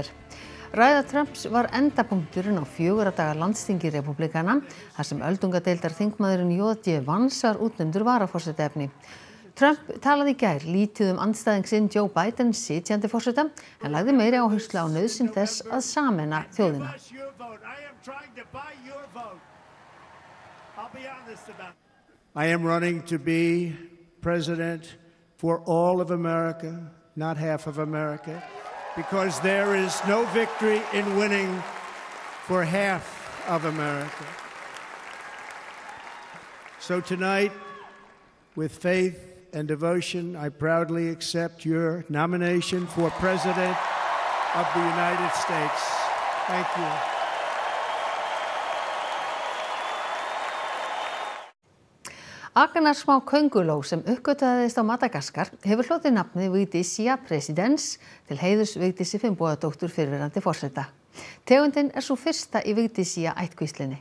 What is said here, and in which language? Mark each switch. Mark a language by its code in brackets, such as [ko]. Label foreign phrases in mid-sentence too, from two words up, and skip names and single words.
[is] Ræða Trumps var endapunkturinn á 4 daga landsþingi repúblikana þar sem öldungadeildar þingmaðurinn J.D. Vance var útnefndur varaforsetaefni. Trump talaði í gær lítið andstæðing sinn Joe Biden sitjandi forseta en lagði meiri áherslu á nauðsyn þess að sameina þjóðina. [en] I am running to be president for all of America, not half of America, because there is no victory in winning for half of America. So tonight, with faith and devotion, I proudly accept your nomination for President of the United States. Thank you. [is] Agnarsmá könguló sem uppgötvaðist á Madagaskar hefur hlotið nafnið Vigdísía Presidens til heiðurs Vigdísi Finnbogadóttur fyrrverandi forseta. Tegundin svo fyrsta í Vigdísía ættkvíslinni.